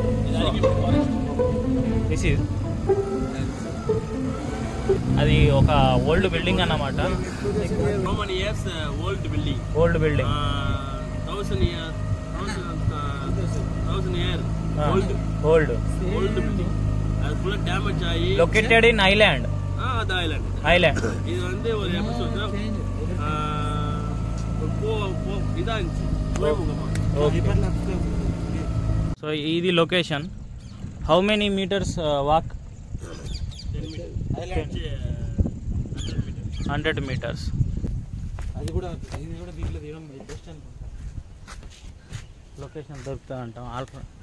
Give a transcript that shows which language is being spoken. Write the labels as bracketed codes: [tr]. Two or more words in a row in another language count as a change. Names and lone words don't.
[en] This is [te] అది ఒక [en] old building అన్నమాట. old building 1000 years ఓల్డ్ బిల్డింగ్. [ta] அது [en] full damage [ta] ஆகி [en] located in island. [ta] அது ஐலாண்ட். இது வந்து ஒரு எபிசோட் இதா இருந்துச்சு துறைமுகமா. [en] సో ఇది లొకేషన్. How many meters walk? 100 meters. [te] ఇది కూడా దీంట్లో తీయడం బెస్ట్ అనుకుంటా. లొకేషన్ దొరుకుతుంది అంటాం. ఆల్ఫా